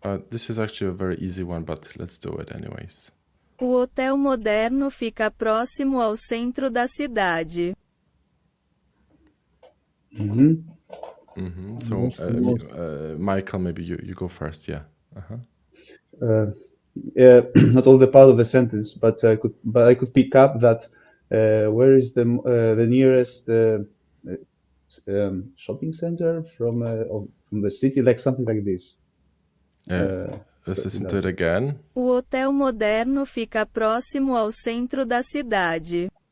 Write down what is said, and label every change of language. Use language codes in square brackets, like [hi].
[en] This is actually a very easy one, but let's do it anyways. [pt] O hotel moderno fica próximo ao centro da cidade. [en] So, Michael, maybe you go first, yeah. Not all the part of the sentence, but I could pick up that where is the nearest shopping center from the city, like something like this. Let's listen to it again. [pt] O hotel moderno fica próximo ao centro da cidade.